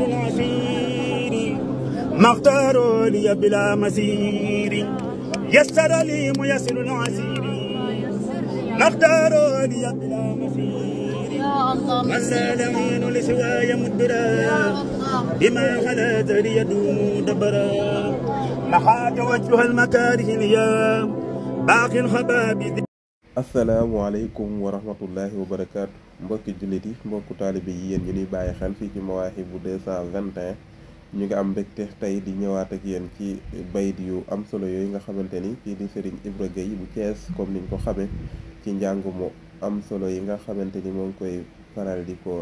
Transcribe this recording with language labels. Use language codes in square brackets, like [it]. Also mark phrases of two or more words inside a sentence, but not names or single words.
[ar] العسير مختار لي بلا مسير يسر لي ميسر العسير مختار لي بلا مسير من لا لعين لسواي مدبرا بما خلت لي يدوم دبرا محات وجه المكاره اليوم باقي الخباب. السلام عليكم ورحمة الله وبركاته [wo] mbokki jullit yi mbokku taalibe yi yéen ñu ñuy bàyyi xel fii ci Mawahibou 221 ñu ngi am mbégte tey di ñëwaat ak yéen ci bayit yu am solo yooyu nga xamante ni kii di Serigne Ibra Gueye bu Thiès comme niñ ko xamee ci njàng mu am solo yi nga xamante ni moo ngi koy faral di ko